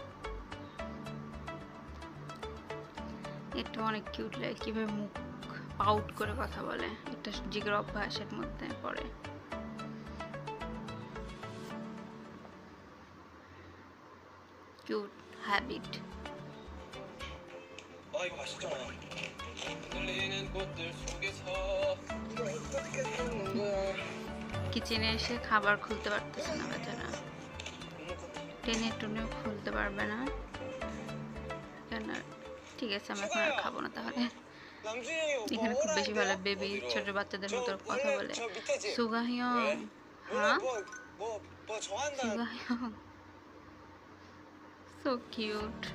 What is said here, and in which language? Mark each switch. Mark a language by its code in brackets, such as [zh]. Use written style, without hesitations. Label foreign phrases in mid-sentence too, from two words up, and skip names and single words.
[bn] এটা অনেক কিউট লাগে, কীভাবে মুখ আউট করে কথা বলে, এটা জিগের অভ্যাসের মধ্যে পড়ে। [en] cute habit. [ko] 이거 맛있잖아. 흔들리는 꽃들 속에서 이거 어떻게 되는 거야? [bn] কিচেনে এসে খাবার খুলতে পারতেছে না বেচারা, টেনে টুনে খুলতে পারবে না কেন? ঠিক আছে, আমি এখন আর খাবো না তাহলে। এখানে খুব বেশি ভালো বেবি ছোট বাচ্চাদের মতো কথা বলে। সুগাহিয়ং, হ্যাঁ সুগাহিয়ং, [en] so cute.